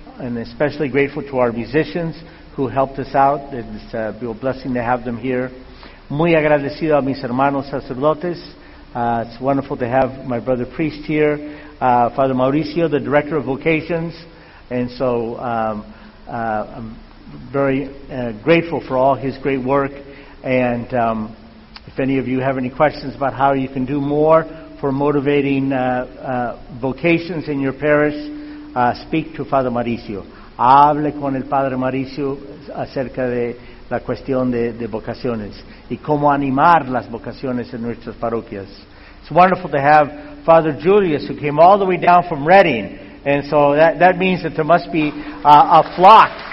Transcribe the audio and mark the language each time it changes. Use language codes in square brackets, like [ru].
[en] And especially grateful to our musicians who helped us out. It's a real blessing to have them here. [es] Muy agradecido a mis hermanos sacerdotes. [en] It's wonderful to have my brother priest here, Father Mauricio, the director of vocations. And so I'm very grateful for all his great work. And if any of you have any questions about how you can do more for motivating vocations in your parish, speak to Father Mauricio. [es] Hable con el Padre Mauricio acerca de la cuestión de vocaciones y cómo animar las vocaciones en nuestras parroquias. [en] It's wonderful to have Father Julius, who came all the way down from Reading, and so that means that there must be a flock.